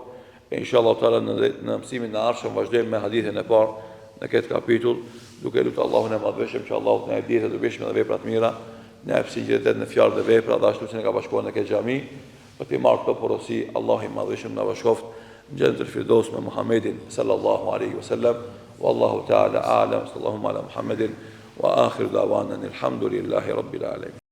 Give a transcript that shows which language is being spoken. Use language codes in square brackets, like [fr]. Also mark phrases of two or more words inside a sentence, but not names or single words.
[ar] إن شاء الله تعالى [sq] në mësimin e ardhshëm vazhdojmë me hadithin e parë në këtë kapitull, duke lutur Allahun e Madhëshëm që Allahu të na jap ditë të dobishme dhe vepra të mira, na jap sinqeritet në fjalë dhe vepra, dhe ashtu si ne ka bashkuar në këtë xhami, për të marrë këto porosi. Allahu i Madhëshëm na bashkoft në [ar] جنة الفردوس [sq] me Muhammedin [ar] صلى الله عليه وسلم. والله تعالى أعلم. صلى الله على محمد وآخر دعوانا الحمد لله رب العالمين.